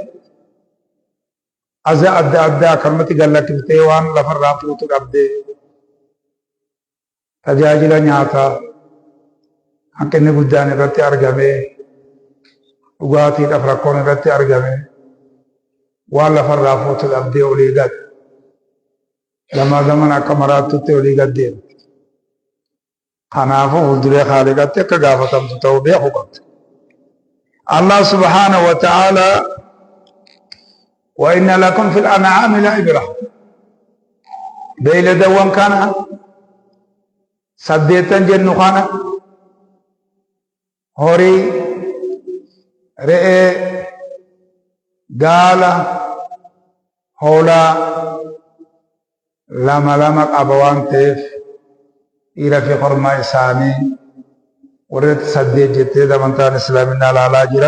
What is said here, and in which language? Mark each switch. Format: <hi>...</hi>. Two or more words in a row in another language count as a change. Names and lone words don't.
<om>aza adda addaa kanumatti gallakkiftee waan lafarraa fuutu dhabdee tajaajila nyaataa hanqinni guddaan irratti argamee dhugaatiidhaaf rakkoon irratti argamee waan lafarraa fuutu dhabdee olii gad lama zaman akka maraattutti olii gad deemte. Kanaafuu fuulduree Haaliqaatti akka gaafatamtu ta'uu beekuu qabdi.</om> <ar>الله سبحانه وتعالى وإن لكم في الأنعام لعبرة</ar> <om>beeyladawwan kana saddeettan jennu kana horii re'ee gaala hoolaa lama lama qaba waan ta'eef dhiira fi kormaa isaanii warreetti saddeet jettee amantaan islaaminaa ilaalaa jira.</om>